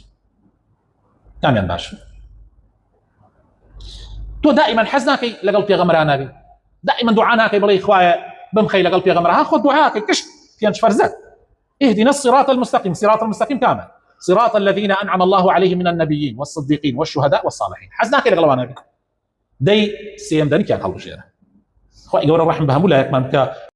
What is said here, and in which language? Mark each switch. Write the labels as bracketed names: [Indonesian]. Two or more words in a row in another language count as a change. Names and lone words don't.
[Central Kurdish] کامیان باش؟ تۆ دائما حەز ناکەی لەگەڵ پێغەمبەران نابی، دائما دوعا ناکەی بڵێ خوایە بمخەی لەگەڵ پێغەمبەران، خۆت دوعاکەی کشت پێنج فەرزەت. [Arabic] اهدنا الصراط المستقيم، صراط المستقيم كامل، صراط الذين أنعم الله عليهم من النبيين والصديقين والشهداء والصالحين. [Central Kurdish] حەز ناکەی لەگەڵ ئەوانە بی. دەی سێم دەنگیان هەڵبژێرە. خوا گەورە ڕەحم بە هەموو لایەکمان بکە.